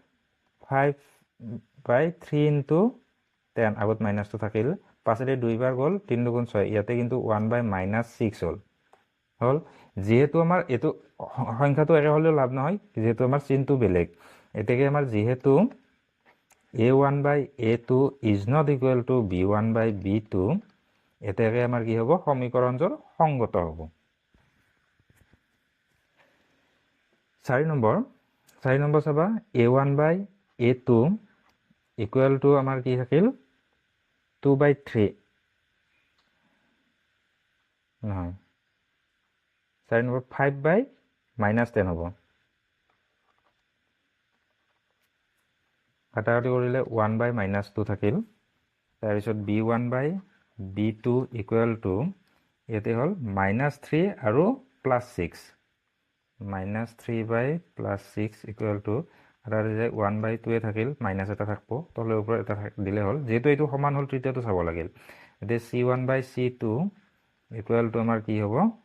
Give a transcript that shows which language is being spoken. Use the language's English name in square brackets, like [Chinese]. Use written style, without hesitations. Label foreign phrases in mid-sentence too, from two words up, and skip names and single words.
[Assamese] 5/3 × 10 আগত মাইনাছটো থাকিল পাছতে 2 বাৰ গ'ল 3 × 6 ইয়াতে কিন্তু 1/-6 হ'ল যেহেতু আমাৰ এইটো সংখ্যাটো একে হ'লেও লাভ নহয় যেহেতু আমাৰ চিহ্নটো বেলেগ এতেকে আমাৰ যেহেতু a1 বাই a2 [English] is not equal to [Assamese] b1 বাই b2 এতেকে আমাৰ কি হ'ব সমীকৰণটোৰ সংগত হ'ব 4 নম্বৰ চাবা a1 বাই a2 [English] equal to [Assamese] আমাৰ কি থাকিল 2/3 নহয় 4 নম্বৰ 5/-10 হ'ব কাটাকাটি কৰিলে 1/-2 থাকিল তাৰপিছত b1 বাই b2 [English] equal to [Assamese] ইয়াতে হ'ল -3 আৰু +6 -3/+6 [English] equal to [Assamese] এটা 1/2 থাকিল মাইনাছ এটা থাকিব তলৰ ওপৰত এটা দিলে হ'ল যেহেতু এইটো সমান হ'ল তৃতীয়টো চাব লাগিল এতিয়া c1 বাই c2 [English] equal to [Assamese] আমাৰ কি হ'ব